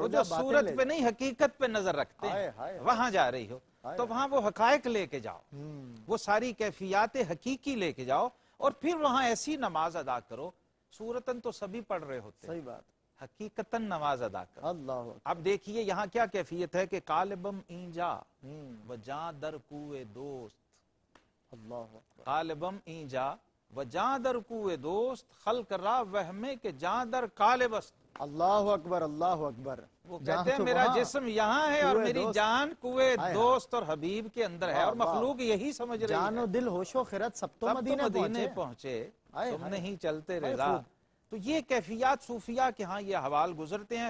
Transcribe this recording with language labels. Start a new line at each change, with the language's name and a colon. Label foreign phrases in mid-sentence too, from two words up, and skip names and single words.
Urdu: جو صورت پہ نہیں حقیقت پہ نظر رکھتے ہیں وہاں جا رہی ہو تو وہاں وہ حقائق لے کے جاؤ، وہ ساری کیفیات حقیقی لے کے جاؤ اور پھر وہاں ایسی نماز ادا کرو. صورتاً تو سبھی پڑھ رہے ہوتے ہیں، صحیح بات. حقیقتاً نماز ادا کرو. اللہ اب دیکھیے یہاں کیا کیفیت ہے کہ
Persian: قالبم اینجا وجاں در کوئے دوست.
Urdu: اللہ
Persian: قالبم اینجا وجاں در کوئے دوست خلق را وہمے کہ جاں در قالبست.
Arabic: اللہ اکبر اللہ اکبر.
Urdu: وہ کہتے ہیں میرا جسم یہاں ہے اور میری جان کوئے دوست اور حبیب کے اندر ہے اور مخلوق یہی سمجھ رہی ہے جان و دل ہوش و خرد سب تو مدینے پہنچے تم نہیں چلتے رضا. تو یہ کیفیات صوفیہ کے ہاں یہ حوال گزرتے ہیں.